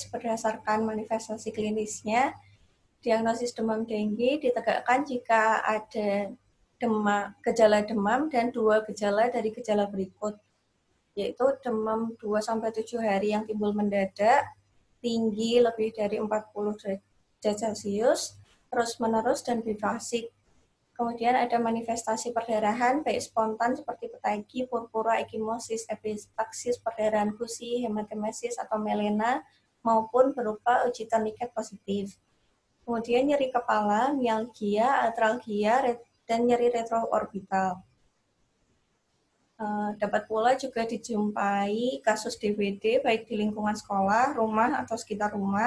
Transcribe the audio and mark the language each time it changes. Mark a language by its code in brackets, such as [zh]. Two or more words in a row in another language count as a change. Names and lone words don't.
[id] Berdasarkan manifestasi klinisnya, diagnosis demam dengue ditegakkan jika ada gejala demam dan 2 gejala dari gejala berikut, yaitu demam 2-7 hari yang timbul mendadak, tinggi lebih dari 40 derajat Celcius, terus-menerus, dan bifasik. Kemudian ada manifestasi perdarahan, baik spontan seperti petagi, purpura, ekimosis, epistaxis, perdarahan gusi, hematemesis, atau melena, maupun berupa uji tourniquet positif. Kemudian nyeri kepala, mialgia, artralgia, dan nyeri retroorbital. Dapat pula juga dijumpai kasus DBD baik di lingkungan sekolah, rumah, atau sekitar rumah.